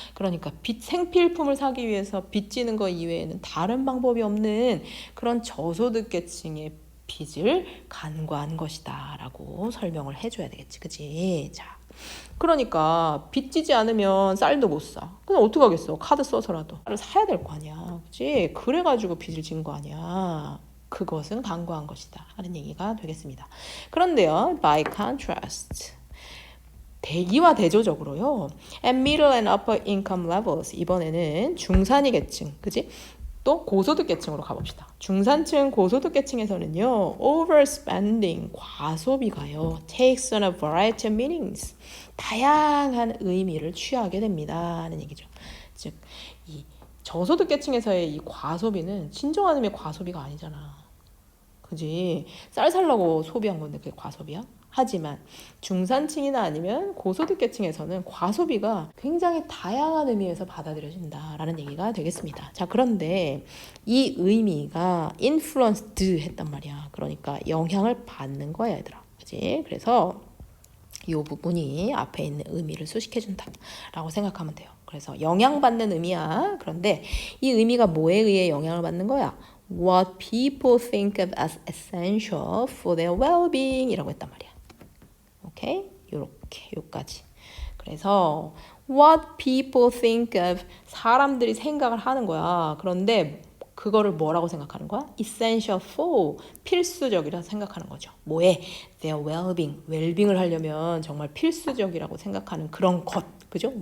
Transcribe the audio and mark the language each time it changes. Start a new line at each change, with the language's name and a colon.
Korean: 그러니까 생필품을 사기 위해서 빚지는 거 이외에는 다른 방법이 없는 그런 저소득계층의 빚을 간과한 것이다 라고 설명을 해줘야 되겠지. 그치? 자, 그러니까 빚지지 않으면 쌀도 못 사. 그럼 어떡하겠어? 카드 써서라도 쌀을 사야 될 거 아니야. 그치? 그래가지고 빚을 진 거 아니야. 그것은 간과한 것이다 하는 얘기가 되겠습니다. 그런데요, by contrast, 대기와 대조적으로요,
English: at middle and upper income levels,
Korean: 이번에는 중산위계층, 그치? 또 고소득계층으로 가봅시다. 중산층 고소득계층에서는요, overspending, 과소비가요,
English: takes on a variety of meanings,
Korean: 다양한 의미를 취하게 됩니다 하는 얘기죠. 즉, 이 저소득계층에서의 이 과소비는 진정한 의미의 과소비가 아니잖아. 그지? 쌀 살라고 소비한 건데 그게 과소비야? 하지만 중산층이나 아니면 고소득계층에서는 과소비가 굉장히 다양한 의미에서 받아들여진다라는 얘기가 되겠습니다. 자, 그런데 이 의미가 influenced 했단 말이야. 그러니까 영향을 받는 거야, 얘들아. 그지? 그래서 이 부분이 앞에 있는 의미를 수식해준다라고 생각하면 돼요. 그래서 영향받는 의미야. 그런데 이 의미가 뭐에 의해 영향을 받는 거야?
English: What people think of as essential for their well-being
Korean: 이라고 했단 말이야. 오케이? 요렇게 요까지. 그래서
English: what people think of,
Korean: 사람들이 생각을 하는 거야. 그런데 그거를 뭐라고 생각하는 거야? essential for, 필수적이라 생각하는 거죠. 뭐에?
English: their well-being,
Korean: 웰빙을 하려면 정말 필수적이라고 생각하는 그런 것, 그죠?